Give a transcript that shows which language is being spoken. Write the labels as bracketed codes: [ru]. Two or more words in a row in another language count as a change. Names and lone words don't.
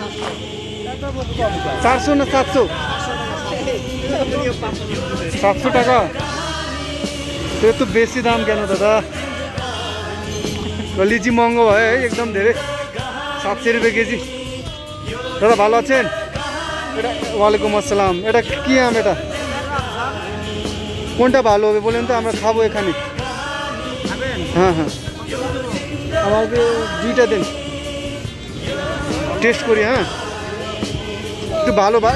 [ne] 400 न 700? 700 টাকা? त्यो त बेसी दाम क्या न दादा। लिची महँगो भयो है एकदम धेरै। 700 रुपियाँ केजी। दादा ভালো আছেন? [bn] এটা [ar] وعليكم السلام. [bn] এটা কি আম? এটা কোনটা ভালো হবে বলেন তো, আমরা খাবো এখানে। হ্যাঁ হ্যাঁ আমাকে 2টা দিন, টেস্ট করি। হ্যাঁ একটু ভালো ভাই।